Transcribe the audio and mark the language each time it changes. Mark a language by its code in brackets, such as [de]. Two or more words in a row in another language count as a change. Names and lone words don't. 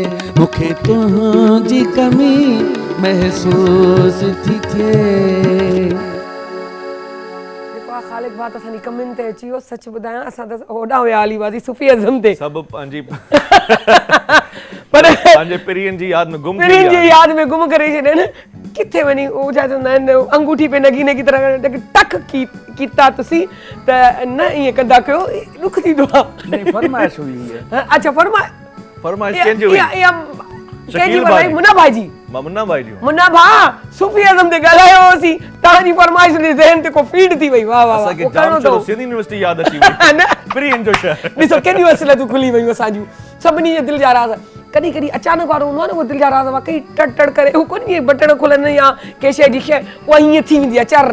[sd] मूंखे तुझी कमी महसूस थी थिए। ख़ालिक बात असांजी कमियुनि ते अची वियो। सच ॿुधायां असां त होॾां विया हली हुआसीं सूफ़ीज़म ते। सभु पंहिंजी पर पंहिंजे पिरियनि जी यादि में गुम पिरियनि जी यादि में गुम करे छॾनि। किथे वञी उहो छा चवंदा आहिनि [hi] अंगूठी पे नगीने की तरह [sd] टक कीता तुसीं त न ईअं कंदा कयो ॾुख थींदो आहे। [hi] नहीं फरमाइश हुई है। अच्छा [sd] फरमाइश कंहिंजी हुई? कंहिंजी फरमाइश? मुन्ना भाई जी। मुन्ना भाई जी। मुन्ना भाउ सूफ़ीज़म ते ॻाल्हायो होसीं, तव्हांजी फरमाइश जे ज़हन ते को फीड थी वई। वाह वाह वाह। असांखे जाम चलो सिंधी यूनिवर्सिटी यादि अची वई। न पिरियनि जो शहर। ॾिसो केॾियूं असलियतूं खुली वयूं असांजूं सभिनी जे दिलि जा राज़। कॾहिं कॾहिं अचानक वारो हूंदो आहे न उहो दिलि जा राज़ वाकई टड़ टड़ करे उहो कोन ईअं बटण खुलनि या कंहिं शइ जी शइ उहा हीअं थी वेंदी आहे चर।